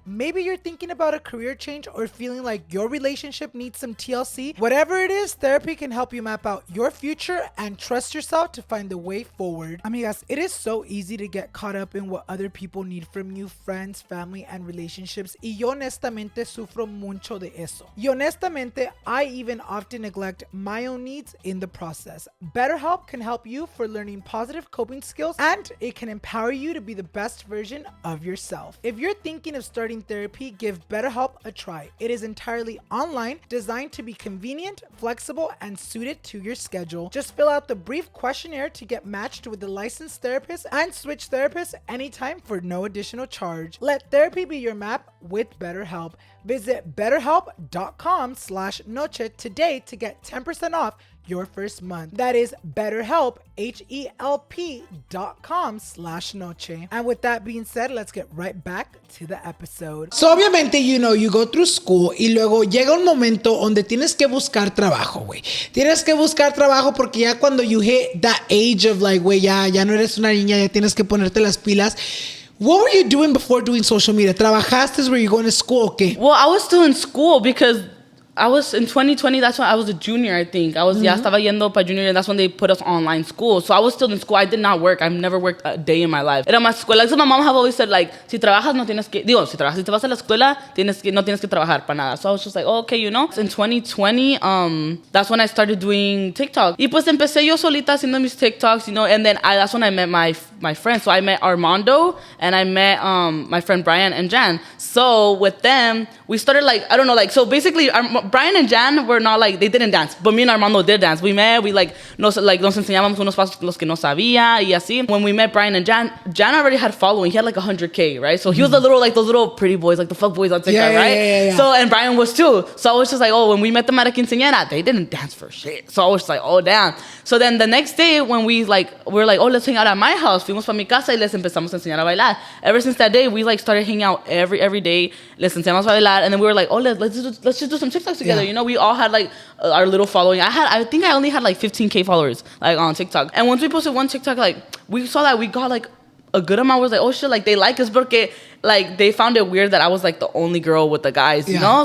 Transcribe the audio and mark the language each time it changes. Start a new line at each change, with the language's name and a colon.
English: Maybe you're thinking about a career change or feeling like your relationship needs some TLC. Whatever it is, therapy can help you map out your future and trust yourself to find the way forward. Amigas, it is so easy to get caught up in what other people need from you, friends, family, and relationships.
Spanish: Y yo honestamente sufro mucho de eso. Y honestamente,
English: I even often neglect my own needs in the process. BetterHelp can help you for learning positive coping skills, and it can empower you to be the best version of yourself. If you're thinking of starting therapy, give BetterHelp a try. It is entirely online, designed to be convenient, flexible, and suited to your schedule. Just fill out the brief questionnaire to get matched with a licensed therapist and switch therapists anytime for no additional charge. Let therapy be your map with BetterHelp. Visit betterhelp.com/noche today to get 10% off your first month. That is BetterHelp, HELP.com/noche. And with that being said, let's get right back to the episode.
Spanish: So obviamente,
English: you know, you go through school
Spanish: y luego llega un momento donde tienes que buscar trabajo, güey. Tienes que buscar trabajo porque ya cuando
English: you hit that age of like,
Spanish: güey, ya no eres una niña, ya tienes que ponerte las pilas.
English: What were you doing before doing social media?
Spanish: ¿Trabajaste?
English: Were you going to school? Okay. Well, I was still in school because I was in 2020. That's when I was a junior, I think. I was,
Spanish: estaba yendo para junior,
English: and that's when they put us online school. So I was still in school. I did not work. I've never worked a day in my life.
Spanish: Era más escuela.
English: So my mom have always said, like,
Spanish: si trabajas, no tienes que, si te vas a la escuela, no tienes que trabajar para nada.
English: So I was just like, oh, okay, you know. In 2020, that's when I started doing TikTok.
Spanish: Y pues empecé yo solita haciendo mis TikToks,
English: you know, and then that's when I met my friends. So I met Armando, and I met my friend Brian and Jan. So with them, we started like, I don't know, like, so basically, Brian and Jan were not like, they didn't dance, but me and Armando did dance. We met,
Spanish: nos enseñábamos unos pasos los que no sabía y así.
English: When we met Brian and Jan already had following. He had like 100K, right? So he was the little, like those little pretty boys, like the fuck boys on TikTok, right? Yeah. So, and Brian was too. So I was just like, oh, when we met them at a quinceañera, they didn't dance for shit. So I was just like, oh, damn. So then the next day when we're like, oh, let's hang out at my house.
Spanish: Fuimos para mi casa y les empezamos a enseñar a bailar.
English: Ever since that day, we like started hanging out every day.
Spanish: Les enseñamos a bailar.
English: And then we were like, oh, let's just do some TikToks together. You know, we all had like our little following. I think I only had like 15K followers like on TikTok. And once we posted one TikTok, like we saw that we got like a good amount. Was like, oh shit, like they like us porque like they found it weird that I was like the only girl with the guys, you know?